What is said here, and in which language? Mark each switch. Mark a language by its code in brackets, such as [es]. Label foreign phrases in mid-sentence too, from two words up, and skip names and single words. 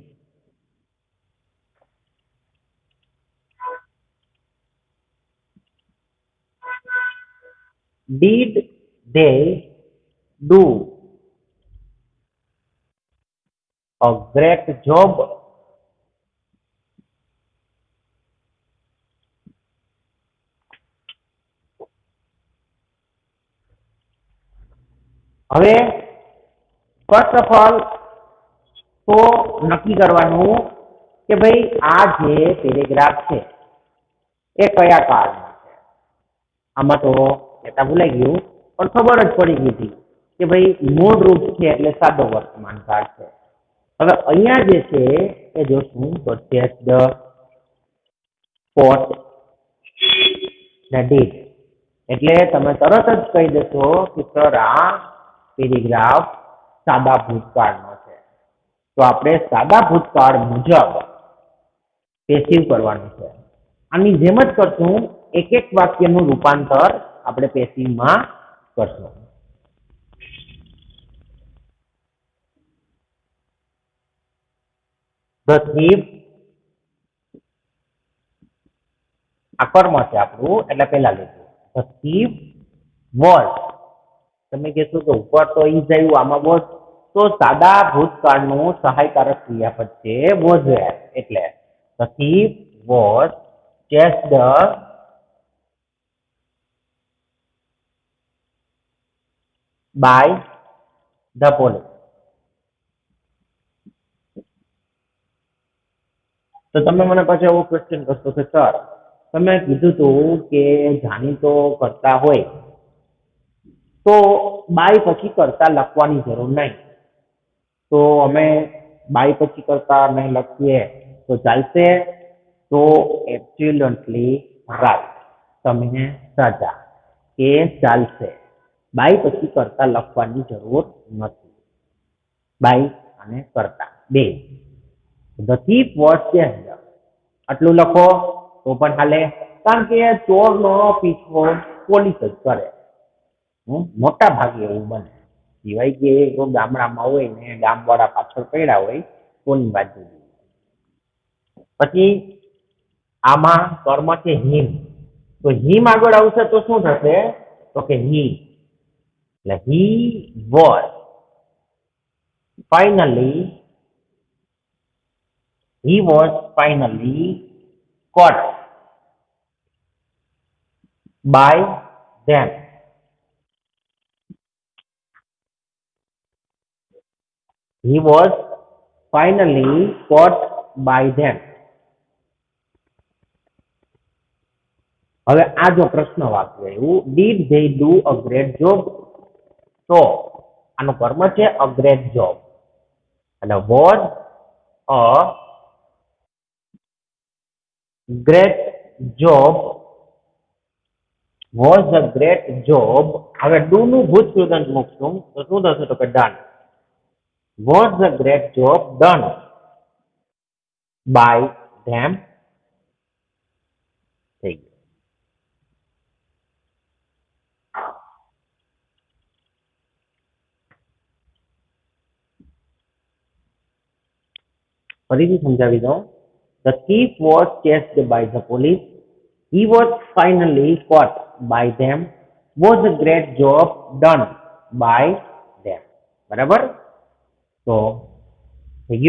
[en] Did they do a great job? [gu] હવે [en] first of all [gu] તો નક્કી કરવાનું કે ભાઈ આ જે પેરેગ્રાફ છે એ કયા કાળમાં છે. આમાં તો કહેતા ભૂલાઈ ગયું, પણ ખબર જ પડી ગઈ હતી કે ભાઈ મૂળ રૂપ છે એટલે સાદો વર્તમાન કાળ છે. હવે અહીંયા જે છે એ જોશું તો chased, caught ને did. એટલે તમે તરત જ કહી દેશો કે સર આ પેરેગ્રાફ સાદા ભૂતકાળનો છે. તો આપણે સાદા ભૂતકાળ મુજબ પેસિવ કરવાનું છે. આની જેમ જ કરશું, એક એક વાક્યનું રૂપાંતર આપણે પેસિવમાં કરશું. [en] The thief, [gu] આ કર્મ છે આપણું એટલે પેલા લઈશું. [en] The thief was. [gu] તમે કહેશો કે ઉપર તો ઈ આવ્યું, આમાં was. તો સાદા ભૂતકાળનું સહાયકારક ક્રિયાપદ છે was. [en] એટલે the thief was chased by the police. [gu] તો તમે મને પાછો એવો ક્વેશ્ચન કરશો કે સર તમે કીધું હતું કે જાણીતો કરતા હોય તો બાય પછી કરતા લખવાની જરૂર નહીં, તો અમે બાય પછી કરતા નહીં લખીએ તો ચાલશે? તો [en] absolutely right, [gu] તમે સાચા કે ચાલશે. બાય પછી કરતા લખવાની જરૂર નથી. બાય અને કરતા બે. [en] The thief was chased. [gu] આટલું લખો તો પણ હાલે, કારણ કે ચોરનો પીછો પોલીસ જ કરે. મોટા ભાગે એવું બને, સિવાય કે ગામડામાં હોય ને ગામવાળા પાછળ પડ્યા હોય કોની બાજુ. પછી આમાં કર્મ છે હિમ, તો હિમ આગળ આવશે તો શું થશે? તો કે [en] હી. એટલે he was finally caught by them. He was finally caught by them. [gu] હવે આ જો પ્રશ્ન વાક્ય એવું [en] did they do a great job? [gu] તો આનું કર્મ છે [en] a great job [gu] અને [en] was a great job was a great job. [gu] હવે do નું ભૂત કૃદંત મૂકશું તો શું થશે તો કે done. [en] Was a great job done by them? [gu] થઈ ગયું. ફરીથી સમજાવી દઉં. [en] The thief was chased by the police. He was finally caught by them. Was a great job done by them. [gu] બરાબર? તો થઈ ગયું.